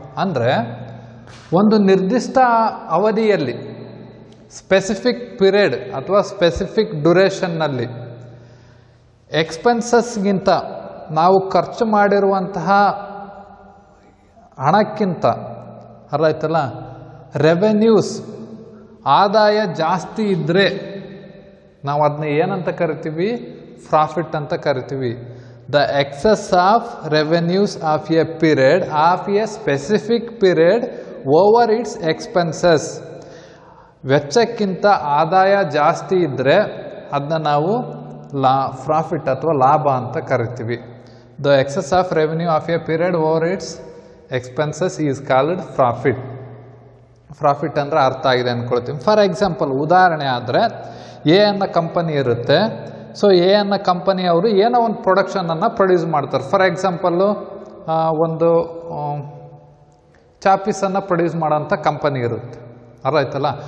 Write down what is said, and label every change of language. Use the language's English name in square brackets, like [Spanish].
[Kannada] ಅಂದರೆ ಒಂದು ನಿರ್ದಿಷ್ಟ ಅವಧಿಯಲ್ಲಿ, ಸ್ಪೆಸಿಫಿಕ್ ಪೀರಿಯಡ್ ಅಥವಾ ಸ್ಪೆಸಿಫಿಕ್ ಡ್ಯುರೇಷನ್ನಲ್ಲಿ ಎಕ್ಸ್ಪೆನ್ಸಸ್ಗಿಂತ ನಾವು ಖರ್ಚು ಮಾಡಿರುವಂತಹ ಹಣಕ್ಕಿಂತ, ಅರ್ಥ ಆಯ್ತಲ್ಲ, ರೆವೆನ್ಯೂಸ್ ಆದಾಯ ಜಾಸ್ತಿ ಇದ್ದರೆ ನಾವು ಅದನ್ನ ಏನಂತ ಕರಿತೀವಿ? ಪ್ರಾಫಿಟ್ ಅಂತ ಕರಿತೀವಿ. [English] The excess of revenues of a period of a specific period over its expenses. [Kannada] ವೆಚ್ಚಕ್ಕಿಂತ ಆದಾಯ ಜಾಸ್ತಿ ಇದ್ದರೆ ಅದನ್ನ ನಾವು ಪ್ರಾಫಿಟ್ ಅಥವಾ ಲಾಭ ಅಂತ ಕರಿತೀವಿ. [English] The excess of revenue of a period over its expenses is called profit. [Kannada] Profit ಅಂದರೆ ಅರ್ಥ ಆಗಿದೆ ಅಂದ್ಕೊಳ್ತೀವಿ. ಫಾರ್ ಎಕ್ಸಾಂಪಲ್, ಉದಾಹರಣೆ ಆದರೆ, ಎ ಅನ್ನೋ ಕಂಪನಿ ಇರುತ್ತೆ. ಸೊ ಎ ಅನ್ನೋ ಕಂಪನಿಯವರು ಏನೋ ಒಂದು ಪ್ರೊಡಕ್ಷನನ್ನು ಪ್ರೊಡ್ಯೂಸ್ ಮಾಡ್ತಾರೆ. ಫಾರ್ ಎಕ್ಸಾಂಪಲ್ಲು, ಒಂದು ಚಾಪೀಸನ್ನು ಪ್ರೊಡ್ಯೂಸ್ ಮಾಡೋಂಥ ಕಂಪನಿ ಇರುತ್ತೆ. ಅರ್ಥ ಆಯ್ತಲ್ಲ?